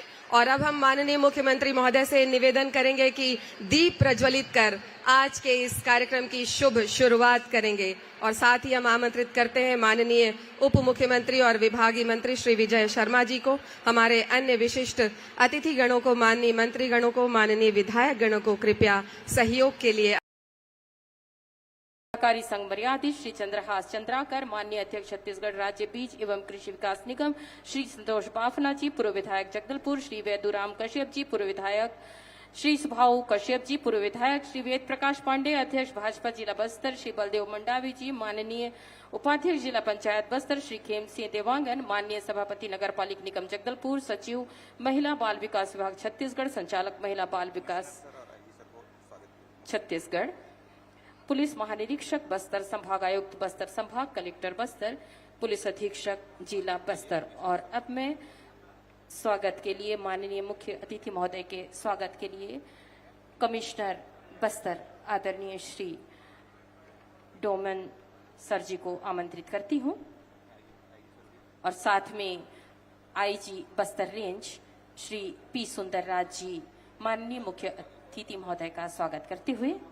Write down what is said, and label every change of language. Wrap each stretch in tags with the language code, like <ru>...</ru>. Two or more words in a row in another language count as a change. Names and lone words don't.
<hi>और अब हम माननीय मुख्यमंत्री महोदय से निवेदन करेंगे कि दीप प्रज्वलित कर आज के इस कार्यक्रम की शुभ शुरुआत करेंगे। और साथ ही हम आमंत्रित करते हैं माननीय उप मुख्यमंत्री और विभागीय मंत्री श्री विजय शर्मा जी को, हमारे अन्य विशिष्ट अतिथि गणों को, माननीय मंत्री गणों को, माननीय विधायक गणों को कृपया सहयोग के लिए। सहकारी संघ मर्यादित श्री चंद्रहास चंद्राकर, माननीय अध्यक्ष छत्तीसगढ़ राज्य बीज एवं कृषि विकास निगम श्री संतोष बाफना जी, पूर्व विधायक जगदलपुर श्री वैदुराम कश्यप जी, पूर्व विधायक श्री सुभाऊ कश्यप जी, पूर्व विधायक श्री वेद प्रकाश पांडे, अध्यक्ष भाजपा जिला बस्तर श्री बलदेव मंडावी जी, माननीय उपाध्यक्ष जिला पंचायत बस्तर श्री खेम सिंह देवांगन, माननीय सभापति नगर पालिक निगम जगदलपुर, सचिव महिला बाल विकास विभाग छत्तीसगढ़, संचालक महिला बाल विकास छत्तीसगढ़, पुलिस महानिरीक्षक बस्तर, संभाग आयुक्त बस्तर संभाग, कलेक्टर बस्तर, पुलिस अधीक्षक जिला बस्तर। और अब मैं स्वागत के लिए माननीय मुख्य अतिथि महोदय के स्वागत के लिए कमिश्नर बस्तर आदरणीय श्री डोमन सर जी को आमंत्रित करती हूं और साथ में आईजी बस्तर रेंज श्री पी सुंदरराज जी माननीय मुख्य अतिथि महोदय का स्वागत करते हुए</hi>